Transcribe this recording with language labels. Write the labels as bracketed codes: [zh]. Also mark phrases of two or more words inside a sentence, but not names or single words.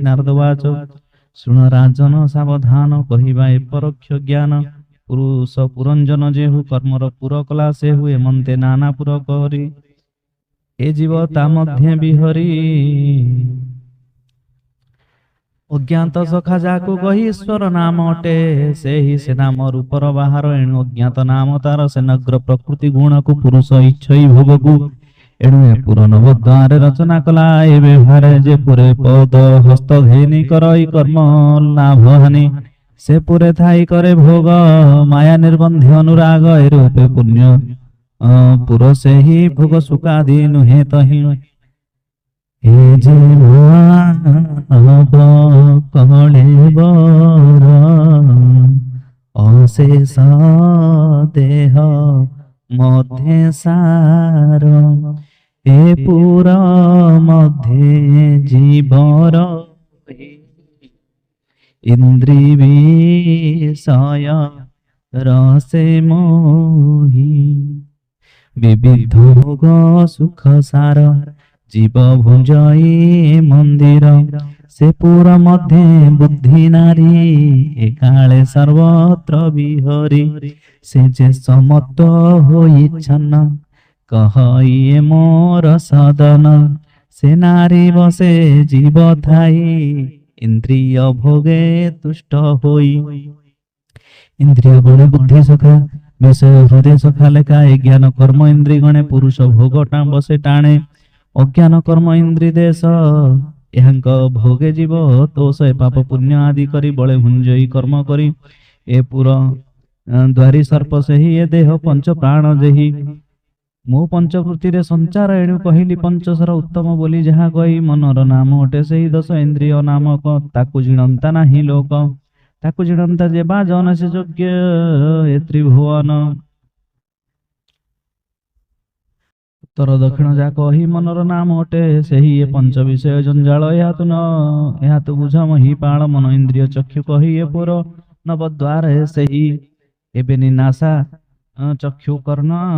[or] ନାରଦବାଚ ଶୁଣ ରାଜନ ସାବଧାନ କହିବା ଏ ପରୋକ୍ଷ ଜ୍ଞାନ ପୁରୁଷ ପୁରଞ୍ଜନ ଯେହୁ କର୍ମର ପୁର କଲା ସେ ହୁଏ ମନ୍ତେ ନାନା ପୁର କରି ଏ ଜୀବ ତା ମଧ୍ୟ ବିହରି। ଅଜ୍ଞାତ ସଖା ଯାକୁ କହି ଈଶ୍ୱର ନାମ ଅଟେ ସେ ହି ସେ ନାମ ରୂପର ବାହର ଏଣୁ ଅଜ୍ଞାତ ନାମ ତାର ସେ ନଗ୍ର ପ୍ରକୃତି ଗୁଣ କୋ ପୁରୁଷ ଇଚ୍ଛଇ ଭୋଗକୁ ଏଣୁ ଏ ପୁର ନବଦ୍ୱାର ରଚନା କଲା ଏ ବ୍ୟବହାର ଯେ ପୁରେ ପଦ ହସ୍ତ ଧେନି କରଇ କର୍ମ ଲାଭ ହାନି ସେ ପୁରେ ଥାଇ କରେ ଭୋଗ ମାୟା ନିର୍ବନ୍ଧ ଅନୁରାଗ ଏ ରୂପେ ପୁଣ୍ୟ ପୁର ସେ ହି ଭୋଗ ସୁଖାଦି ନୁହେ ତହି। ହେ ଜୀବ କଲେ ବର ଅଶେଷ ଦେହ ମଧ୍ୟ ସାର ଏ ପୁର ମଧ୍ୟ ଜୀବର ଇନ୍ଦ୍ରୀ ବିଷୟ ରସେ ମୋହି ବିବିଧ ଭୋଗ ସୁଖ ସାର ଜୀବ ଭୁଞ୍ଜଇ ମନ୍ଦିର ସେ ପୁର ମଧ୍ୟ ବୁଦ୍ଧି ନାରୀ ଏକାଲେ ସର୍ବତ୍ର ବିହରି ସେ ଯେ ସମତ୍ୱ ହୋଇ ଛନ୍ନ କହଇଏ ମୋର ସଦନ ସେ ନାରୀ ବସେ ଜୀବ ଥାଇ ଇନ୍ଦ୍ରିୟ ଭୋଗେ ତୁଷ୍ଟ ହୋଇ। ଇନ୍ଦ୍ରିୟ ଗଣେ ବୁଦ୍ଧି ସଖା ବିଷୟ ହୃଦୟ ସଖା ଲେଖା ଜ୍ଞାନ କର୍ମ ଇନ୍ଦ୍ରିୟ ଗଣେ ପୁରୁଷ ଭୋଗ ବସେ ଟାଣେ ଅଜ୍ଞାନ କର୍ମ ଇନ୍ଦ୍ରିୟ ଦେଶ ଏହାଙ୍କ ଭୋଗେ ଜୀବ ତୋଷ ପାପ ପୁଣ୍ୟ ଆଦି କରି ବଳେ ଭୁଞ୍ଜଇ କର୍ମ କରି ଏ ପୁର ଦ୍ୱାରୀ ସର୍ପ ସେ ହି ଏ ଦେହ ପଞ୍ଚ ପ୍ରାଣ ଯେହି ମୁଁ ପଞ୍ଚକୃତିରେ ସଞ୍ଚାର ଏଣୁ କହିଲି ପଞ୍ଚସର ଉତ୍ତମ ବୋଲି ଯାହା କହି ମନର ନାମ ଅଟେ ସେହି ଦଶ ଇନ୍ଦ୍ରିୟ ନାମକ ତାକୁ ଜିଣନ୍ତା ନାହିଁ ଲୋକ ତାକୁ ଜିଣନ୍ତା ଯେ ବା ଜନ ସେ ଯୋଗ୍ୟ ଏ ତ୍ରିଭୁବନ। ଉତ୍ତର ଦକ୍ଷିଣ ଯା କହି ମନର ନାମ ଅଟେ ସେହି ଏ ପଞ୍ଚ ବିଷୟ ଜଞ୍ଜାଳ ଏହା ତୁ ବୁଝ ମହିପାଳ ମନ ଇନ୍ଦ୍ରିୟ ଚକ୍ଷୁ କହି ଏ ପୁର ନବଦ୍ୱାର ସେହି ଏବେ ନିନାଶା ଚକ୍ଷୁ କର୍ଣ୍ଣ